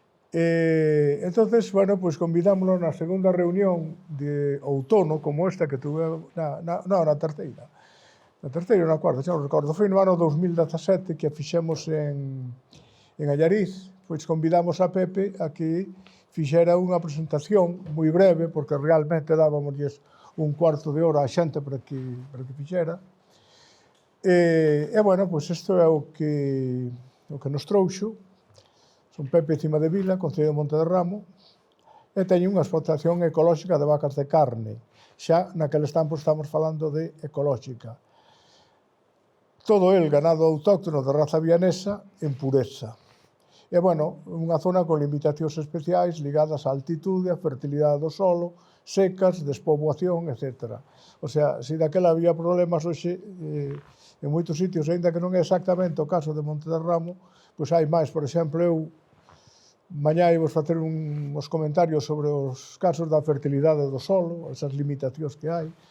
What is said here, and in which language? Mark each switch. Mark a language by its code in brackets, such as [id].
[gl] Entonces, bueno, pues convidámoslo na segunda reunión de outono, como esta que tuve na terceira. Na terceira ou na cuarta, xa non recordo, foi no ano 2017 que a fixemos en Allariz, pois convidamos a Pepe a que fixera unha presentación moi breve, porque realmente dábamosles un cuarto de hora a xente para que fixera. E, bueno, pois isto é o que nos trouxo. Son Pepe Cima de Vila, Concello de Montederramo, e teño unha explotación ecolóxica de vacas de carne. Xa naqueles tempos estamos falando de ecolóxica. [es] Todo el ganado autóctono de raza vianesa en pureza. [gl] E, bueno, unha zona con limitacións especiais ligadas á altitude, á fertilidade do solo, secas, despoboación, etc. O sea, se daquela había problemas hoxe, en moitos sitios, aínda que non é exactamente o caso de Montederramo, pois hai máis. Por exemplo, eu mañá vos facer uns comentarios sobre os casos da fertilidade do solo, esas limitacións que hai.